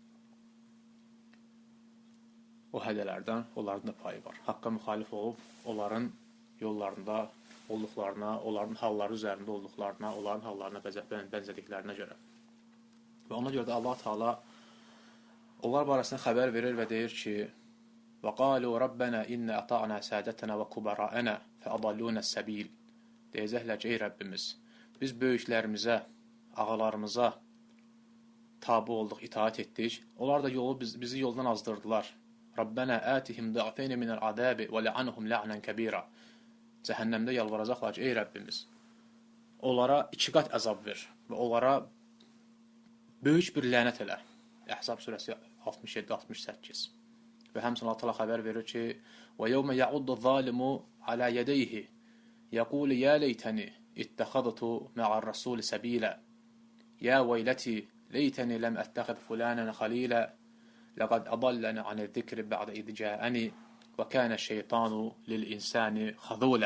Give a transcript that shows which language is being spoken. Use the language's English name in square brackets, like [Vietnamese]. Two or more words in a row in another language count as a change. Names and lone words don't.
[Azerbaijani] O hədələrdən onların da payı var. Haqqa müxalif olub, onların yollarında olduqlarına, onların halları üzərində olduqlarına, onların hallarına bənzədiklərinə görə. Və ona görə də Allah Teala onlar barəsində xəbər verir və deyir ki: [Arabic] وَقَالُوا رَبَّنَا إِنَّ أَطَعْنَا سَادَتَنَا وَكُبَرَاءَنَا فَأَضَلُّونَا السَّبِيلِ [Azerbaijani] Deyəcəklər ki, ey Rəbbimiz, biz böyüklərimizə, ağalarımıza tabi olduq, itaat etdik. Onlar da bizi yoldan azdırdılar. [Arabic] ربنا آتهم ضعفين من العذاب والعنهم لعنا كبيرا. [Azerbaijani] Cəhənnəmdə yalvaracaqlar ki, ey Rəbbimiz, onlara 2 qat əzab ver və onlara böyük bir lənət elə. Əhzab surəsi 67-68. Və həmçinin Allah Teala xəbər verir ki: [Arabic] "ويوم يعض الظالم على يديه يقول يا ليتني اتخذت مع الرسول سبيلا يا ويلتى ليتني لم أتخذ فلانا خليلا لقد أضلني عن الذكر بعد إذ جاءني وكان الشيطان للإنسان خذولا."